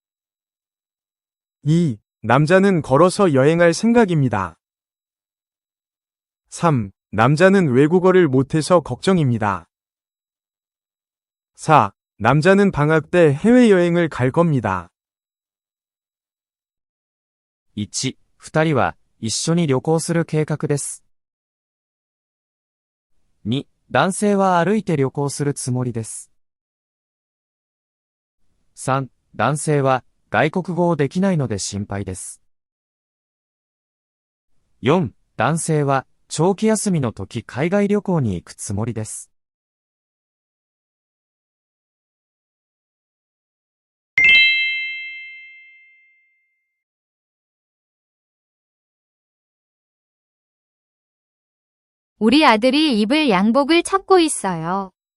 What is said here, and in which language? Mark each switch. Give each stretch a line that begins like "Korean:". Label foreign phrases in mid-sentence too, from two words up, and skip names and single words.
Korean: 2. 남자는 걸어서 여행할 생각입니다. 3. 남자는 외국어를 못해서 걱정입니다. 4. 남자는 방학 때 해외여행을 갈 겁니다.
Japanese: 1、二人は一緒に旅行する計画です。2、男性は歩いて旅行するつもりです。3、男性は外国語をできないので心配です。4、男性は長期休みの時海外旅行に行くつもりです。
Korean: 우리 아들이 입을 양복을 찾고 있어요.